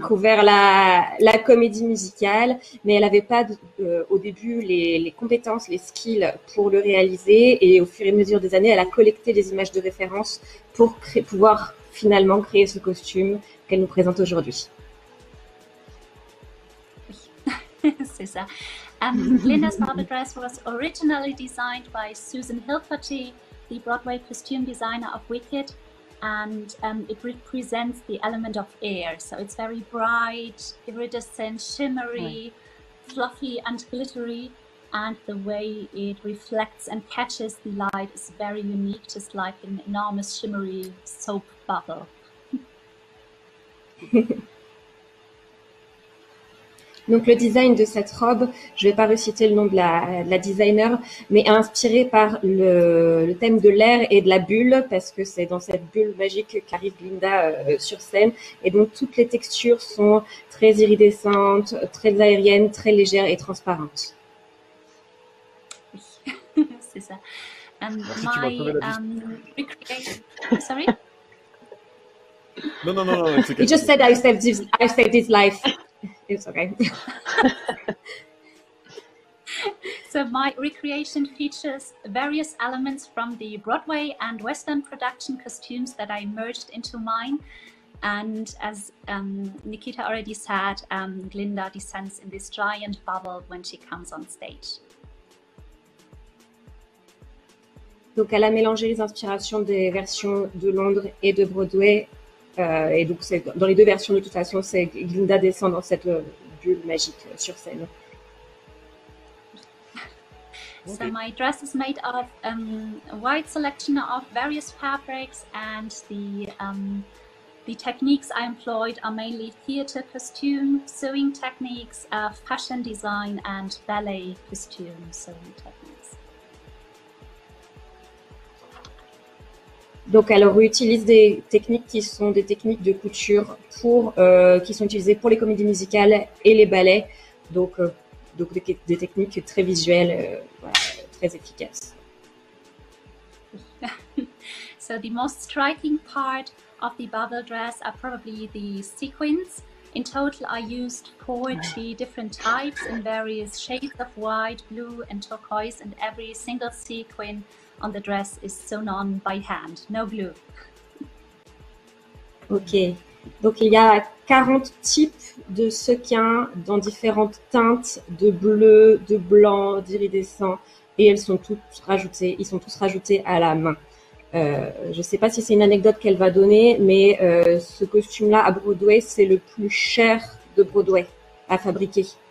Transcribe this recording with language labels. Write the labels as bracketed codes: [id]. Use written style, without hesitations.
[fr] découvert la comédie musicale, mais elle n'avait pas au début les compétences, les skills pour le réaliser. Et au fur et à mesure des années, elle a collecté des images de référence pour pouvoir finalement créer ce costume qu'elle nous présente aujourd'hui. C'est ça. [en] Glinda's Barbie dress was originally designed by Susan Hilferty, the Broadway costume designer of Wicked, and it represents the element of air. So it's very bright, iridescent, shimmery, fluffy and glittery, and the way it reflects and catches the light is very unique, just like an enormous shimmery soap bubble. [fr] Donc le design de cette robe, je vais pas reciter le nom de la designer, mais inspiré par le thème de l'air et de la bulle, parce que c'est dans cette bulle magique qu'arrive Glinda sur scène, et donc toutes les textures sont très iridescentes, très aériennes, très légères et transparentes. C'est ça. [en] And [fr] Merci, tu m'as sauvé la vie. [en] recreation. Sorry. [fr] Non, [en] it's okay. He just said I saved his life. It's okay. So my recreation features various elements from the Broadway and Western production costumes that I merged into mine. And as Nikita already said, Glinda descends in this giant bubble when she comes on stage. [fr] Donc elle a mélangé les inspirations des versions de Londres et de Broadway. Et donc dans les deux versions de toute façon, c'est Glinda descend dans cette bulle magique sur scène. [en] So my dress is made of a wide selection of various fabrics, and the techniques I employed are mainly theater costume sewing techniques, fashion design, and ballet costume sewing techniques. Donc elle réutilise des techniques qui sont des techniques de couture qui sont utilisées pour les comédies musicales et les ballets. Donc des techniques très visuelles, voilà, très efficaces. So the most striking part of the bubble dress are probably the sequins. In total, I used 40 different types in various shades of white, blue, and turquoise, and every single sequin on the dress is sewn on by hand, no glue. Ok. [fr] Donc il y a 40 types de sequins dans différentes teintes de bleu, de blanc, d'iridescent, et ils sont tous rajoutés à la main. Je ne sais pas si c'est une anecdote qu'elle va donner, mais ce costume-là à Broadway, c'est le plus cher de Broadway à fabriquer.